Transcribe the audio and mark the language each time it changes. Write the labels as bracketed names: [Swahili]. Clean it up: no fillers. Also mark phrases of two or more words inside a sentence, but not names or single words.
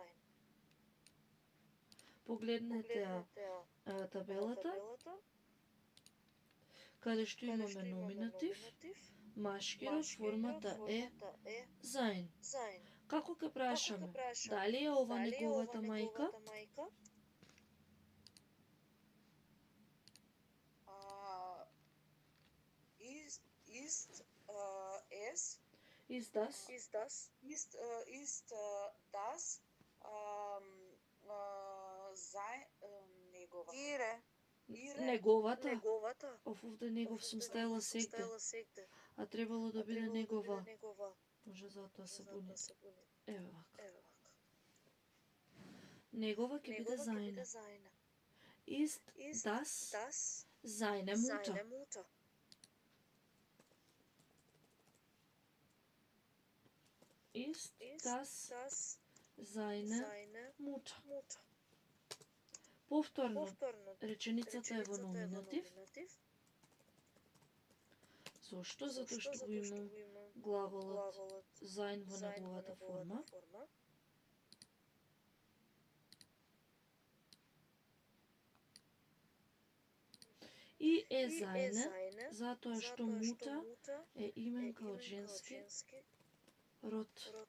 [Macedonian] Погледнете табелата, каде што имаме номинатив, машки род, формата е зајн. Како ќе прашаме? Дали е ова неговата мајка? [German] Ist das неговата? [Macedonian] Овде негов сум стајала сегде, а требало да биде негова. Може затоа се буни. Ево вака. Негова ќе биде зајна. [German] Ist das seine Mutter? Ist das seine Mutter? [Macedonian] Повторно, реченицата е во номинатив. Зошто? Затоа што го имам глаголот зајн во неговата форма. И е зајне, затоа што мута е именка од женски род.